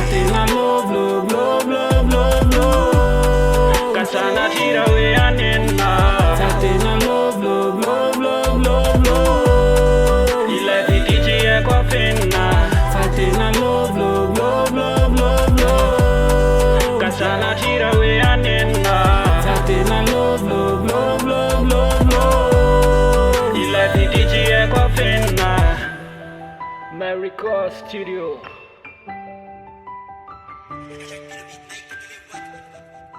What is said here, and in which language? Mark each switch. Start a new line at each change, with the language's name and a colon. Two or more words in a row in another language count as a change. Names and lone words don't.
Malagasy: tena
English: love love love love love love
Malagasy: kasana tira hoe anenina fa tena
English: love love love love love love
Malagasy: ila dititiako afenina fa tena
English: love love love love love love
Malagasy: kasana tira hoe anenina fa tena love love love love love love ila dititiako afenina America Studio.